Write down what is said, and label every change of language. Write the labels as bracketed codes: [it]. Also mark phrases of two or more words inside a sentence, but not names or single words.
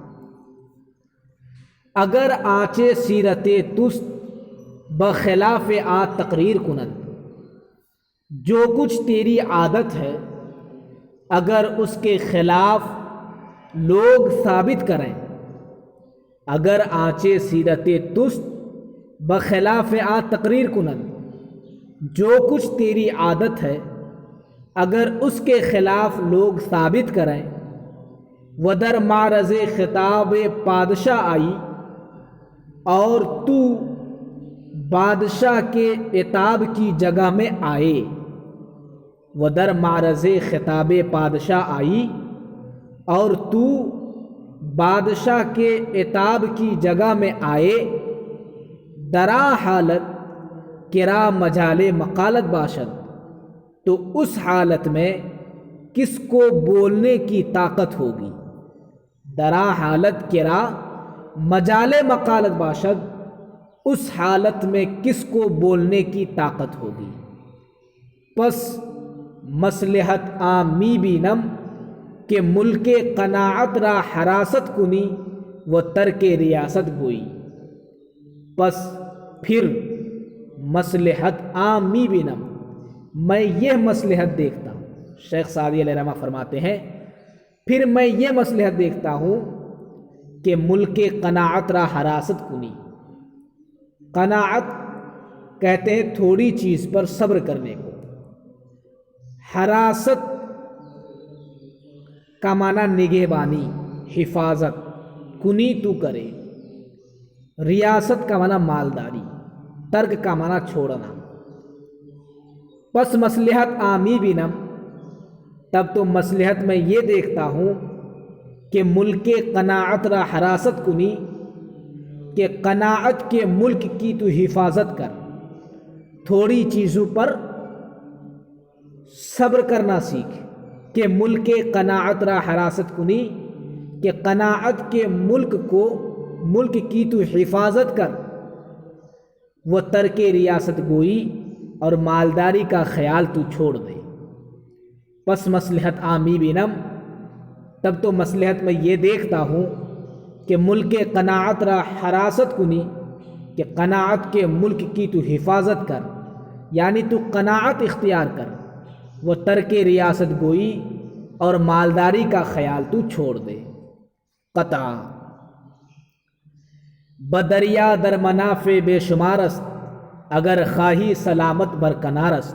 [fa] اگر آنچے سیرت تست بخلاف آ تقریر کنند، [ur] جو کچھ تیری عادت ہے اگر اس کے خلاف لوگ ثابت کریں، [fa] اگر آنچے سیرت تست بخلاف آ تقریر کنند، [ur] جو کچھ تیری عادت ہے اگر اس کے خلاف لوگ ثابت کریں، [fa] و در معرض خطاب پادشاہ آئی، [ur] اور تو بادشاہ کے عتاب کی جگہ میں آئے، [fa] و در معرض خطاب پادشاہ آئی، [ur] اور تو بادشاہ کے عتاب کی جگہ میں آئے، [fa] درا حالت کرا مجال مقالت باشد، [ur] تو اس حالت میں کس کو بولنے کی طاقت ہوگی، [fa] درا حالت کرا مجال مقالت باشد، [ur] اس حالت میں کس کو بولنے کی طاقت ہوگی۔ [fa] پس مصلحت عامی بینم کہ ملک قناعت را حراست کنی و ترک ریاست گوئی۔ پس پھر مصلحت عامی بینم، [ur] میں یہ مصلحت دیکھتا ہوں، شیخ سعدی علیہ رحمہ فرماتے ہیں پھر میں یہ مصلحت دیکھتا ہوں کہ [fa] ملک قناعت را حراست کنی، [ur] قناعت کہتے ہیں تھوڑی چیز پر صبر کرنے کو، حراست کا معنی نگہبانی حفاظت، کنی تو کرے، ریاست کا معنی مالداری، ترک کا معنی چھوڑنا۔ [fa] پس مصلحت عامی بینم، [ur] تب تو مصلحت میں یہ دیکھتا ہوں کہ [fa] ملک قناعت را حراست کنی، [ur] کہ قناعت کے ملک کی تو حفاظت کر، تھوڑی چیزوں پر صبر کرنا سیکھ، کہ [fa] ملک قناعت را حراست کنی، [ur] کہ قناعت کے ملک کی تو حفاظت کر، وہ [fa] ترک ریاست گوئی [ur] اور مالداری کا خیال تو چھوڑ دے۔ [fa] پس مصلحت عامی بینم، [ur] تب تو مصلحت میں یہ دیکھتا ہوں کہ ملک قناعت را حراست کنی، کہ قناعت کے ملک کی تو حفاظت کر، یعنی تو قناعت اختیار کر، وہ [fa] ترک ریاست گوئی [ur] اور مالداری کا خیال تو چھوڑ دے۔ [fa] قطع بدریا در منافع بے شمار است اگر خواہی سلامت برکنار است.